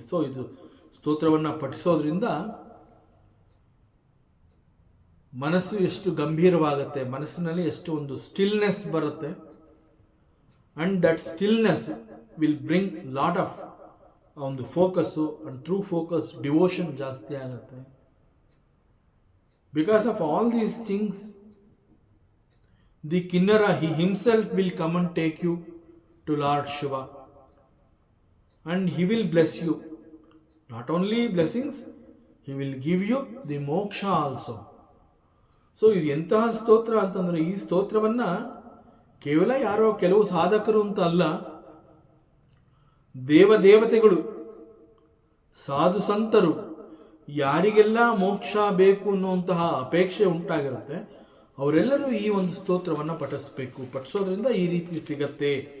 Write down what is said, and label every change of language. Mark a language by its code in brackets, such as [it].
[kn] So ಇದು ಸ್ತೋತ್ರವನ್ನು ಪಠಿಸೋದ್ರಿಂದ ಮನಸ್ಸು ಎಷ್ಟು ಗಂಭೀರವಾಗುತ್ತೆ, ಮನಸ್ಸಿನಲ್ಲಿ ಎಷ್ಟು ಒಂದು ಸ್ಟಿಲ್ನೆಸ್ ಬರುತ್ತೆ, [en] and that stillness will bring lot of [kn] ಒಂದು focus, [en] and through focus devotion [kn] ಜಾಸ್ತಿ ಆಗುತ್ತೆ. [en] Because of all these things the ಕಿನ್ನರ he himself will come and take you to Lord Shiva and he will bless you. Not only blessings, he will give you the moksha also. [kn] So ಇದು ಎಂತಹ ಸ್ತೋತ್ರ ಅಂತಂದರೆ, ಈ ಸ್ತೋತ್ರವನ್ನು ಕೇವಲ ಯಾರೋ ಕೆಲವು ಸಾಧಕರು ಅಂತ ಅಲ್ಲ, ದೇವದೇವತೆಗಳು, ಸಾಧು ಸಂತರು, ಯಾರಿಗೆಲ್ಲ ಮೋಕ್ಷ ಬೇಕು ಅನ್ನುವಂತಹ ಅಪೇಕ್ಷೆ ಉಂಟಾಗಿರುತ್ತೆ ಅವರೆಲ್ಲರೂ ಈ ಒಂದು ಸ್ತೋತ್ರವನ್ನು ಪಠಿಸೋದ್ರಿಂದ ಈ ರೀತಿ ಸಿಗತ್ತೆ.